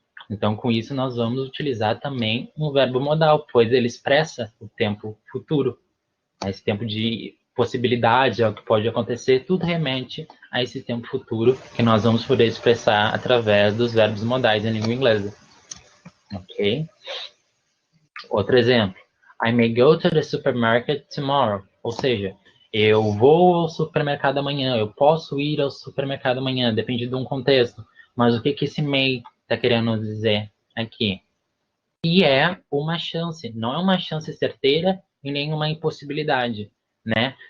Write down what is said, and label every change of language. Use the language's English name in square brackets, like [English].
[Portuguese] Então, com isso, nós vamos utilizar também um verbo modal, pois ele expressa o tempo futuro. Esse tempo de possibilidade, é o que pode acontecer, tudo remete a esse tempo futuro que nós vamos poder expressar através dos verbos modais em língua inglesa. Ok? Outro exemplo. [English] I may go to the supermarket tomorrow. [Portuguese] Ou seja, eu vou ao supermercado amanhã, eu posso ir ao supermercado amanhã, depende de um contexto. Mas o que esse may está querendo dizer aqui? E é uma chance, não é uma chance certeira e nem uma impossibilidade, né?